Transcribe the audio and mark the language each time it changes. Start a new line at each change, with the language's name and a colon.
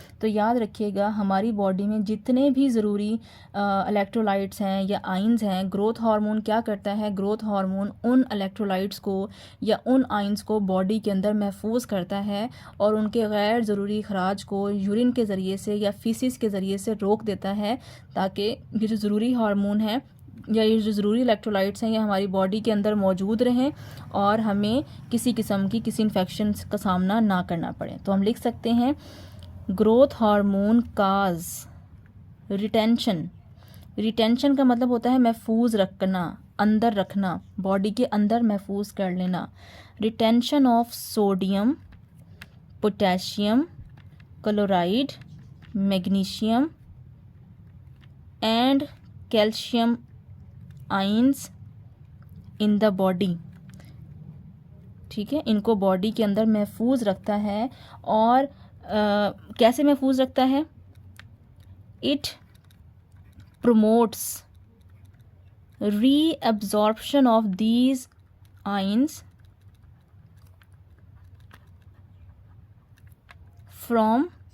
Urdu: تو یاد رکھیے گا ہماری باڈی میں جتنے بھی ضروری الیکٹرولائٹس ہیں یا آئنز ہیں، گروتھ ہارمون کیا کرتا ہے؟ گروتھ ہارمون ان الیکٹرولائٹس کو یا ان آئنز کو باڈی کے اندر محفوظ کرتا ہے اور ان کے غیر ضروری اخراج کو یورین کے ذریعے سے یا فیسس کے ذریعے سے روک دیتا ہے، تاکہ یہ جو ضروری ہارمون ہے یا یہ جو ضروری الیکٹرولائٹس ہیں یہ ہماری باڈی کے اندر موجود رہیں اور ہمیں کسی قسم کی کسی انفیکشن کا سامنا نہ کرنا پڑے. تو ہم لکھ سکتے ہیں
English: Growth hormone cause retention.
Urdu: Retention کا مطلب ہوتا ہے محفوظ رکھنا، اندر رکھنا، باڈی کے اندر محفوظ کر لینا.
English: Retention of sodium, potassium chloride, magnesium and calcium ions in the body.
Urdu: ٹھیک ہے. ان کو باڈی کے اندر محفوظ رکھتا ہے. اور کیسے محفوظ رکھتا ہے؟
English: it promotes reabsorption of these ions from